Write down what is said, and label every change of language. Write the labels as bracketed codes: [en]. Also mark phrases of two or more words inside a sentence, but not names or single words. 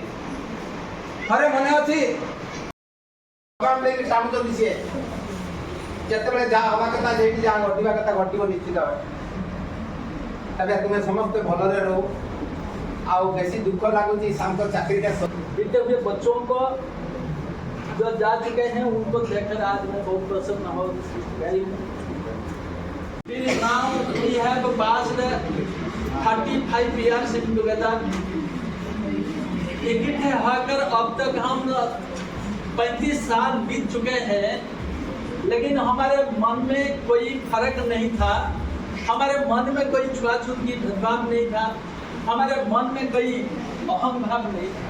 [or] ଥରେ ମନେ ଅଛି ଚାହୁଁଛନ୍ତି ସିଏ ଯେତେବେଳେ ଯାହା ହେବା କଥା ଯେଠି ଯାହା ଘଟିବା କଥା ଘଟିବ ନିଶ୍ଚିତ ଭାବେ। ତେବେ ତୁମେ ସମସ୍ତେ ଭଲରେ ରହୁ। ଆଉ ବେଶୀ ଦୁଃଖ ଲାଗୁଛି ସାମଙ୍କ ଚାକିରିଟା [hi] बीते हुए बच्चों को जो जा चुके हैं उनको देखकर आज मैं बहुत प्रसन्न हो गई हूँ। [en] Now we have passed 35 years together. [hi] इकट्ठे होकर अब तक हम 35 साल बीत चुके हैं, लेकिन हमारे मन में कोई फर्क नहीं था, हमारे मन में कोई छुआछूत की भेदभाव नहीं था, हमारे मन में कोई अहम भाव नहीं था।